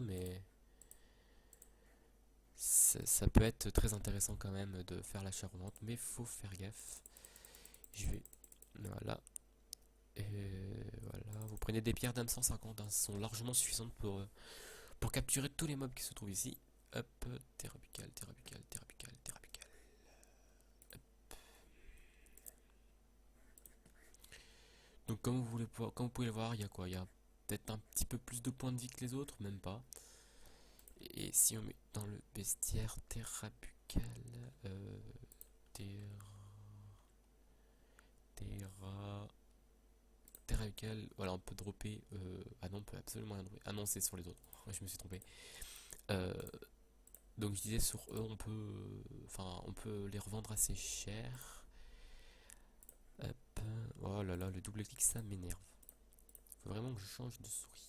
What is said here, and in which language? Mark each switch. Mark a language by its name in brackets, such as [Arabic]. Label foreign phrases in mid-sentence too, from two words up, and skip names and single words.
[French] Mais ça peut être très intéressant quand même de faire l'achat-revente. Mais faut faire gaffe. Je vais. Voilà. Et voilà. Vous prenez des pierres d'âme 150. Hein, sont largement suffisantes pour capturer tous les mobs qui se trouvent ici. Hop. Terra buccale, terra buccale, terra buccale, terra buccale. Donc comme vous pouvez le voir, il y a quoi? Il y a peut-être un petit peu plus de points de vie que les autres, même pas. Et si on met dans le bestiaire terra buccale, terra, terra, terra buccale, voilà, on peut dropper. Ah non, on peut absolument rien dropper. Ah non, c'est sur les autres. Je me suis trompé. Euh, donc je disais sur eux, on peut les revendre assez cher. Hop. Oh là là, le double clic, ça m'énerve. Faut vraiment que je change de souris.